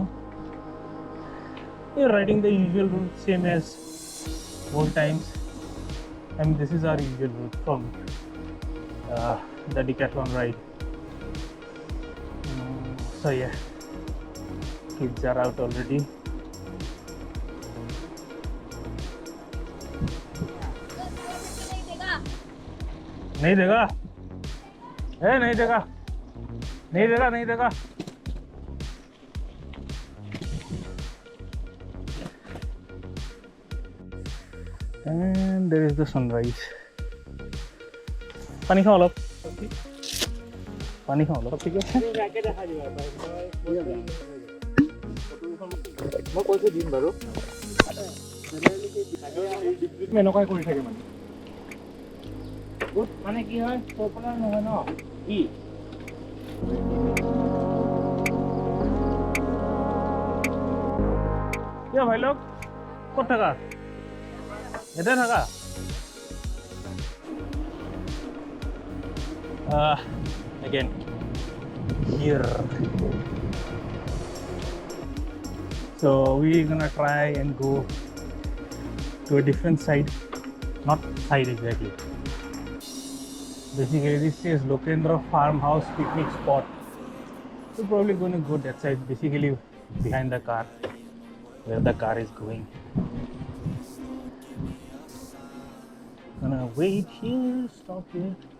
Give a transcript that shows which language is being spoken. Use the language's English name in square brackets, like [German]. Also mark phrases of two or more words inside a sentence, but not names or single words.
[English] We're riding the usual route, same as old times. And this is our usual route from the Decathlon ride. So yeah. Kids are out already. [Hindi] नहीं देगा नहीं देगा नहीं देगा नहीं देगा [English] and there is the sunrise [Hindi] पानी खाओ लोग पानी खाओ लोग ठीक है [Assamese] মই কৈছোঁ দিম বাৰু এনেকুৱাই কৰি থাকে মানে মানে কি হয় পপুলাৰ নহয় ন কি [Hindi] क्या भाई लोग [Assamese] ক'ত থাকা এতে থাকা [English] again here so we're gonna try and go to a different side not side exactly basically this is Lokendra farmhouse picnic spot we're probably going to go that side basically behind the car where the car is going gonna wait here stop here